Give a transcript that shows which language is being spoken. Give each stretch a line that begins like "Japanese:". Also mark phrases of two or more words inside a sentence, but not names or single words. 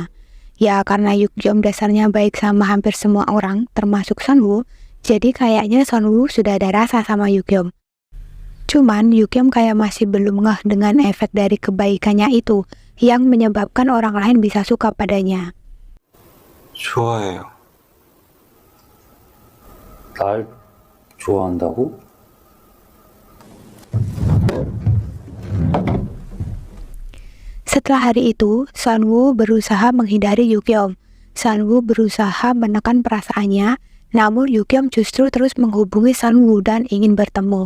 Indonesian: Ya karena Yukyeom dasarnya baik sama hampir semua orang, termasuk Sunwoo, jadi kayaknya Sunwoo sudah ada rasa sama Yukyeom. Cuman Yukyeom kayak masih belum ngeh dengan efek dari kebaikannya itu, yang menyebabkan orang lain bisa suka padanya.
Korean: 좋아해요. 날 좋아한다고?
Indonesian: Setelah hari itu, Sunwoo berusaha menghindari Yukyeom. Sunwoo berusaha menekan perasaannya, namun Yukyeom justru terus menghubungi Sunwoo dan ingin bertemu.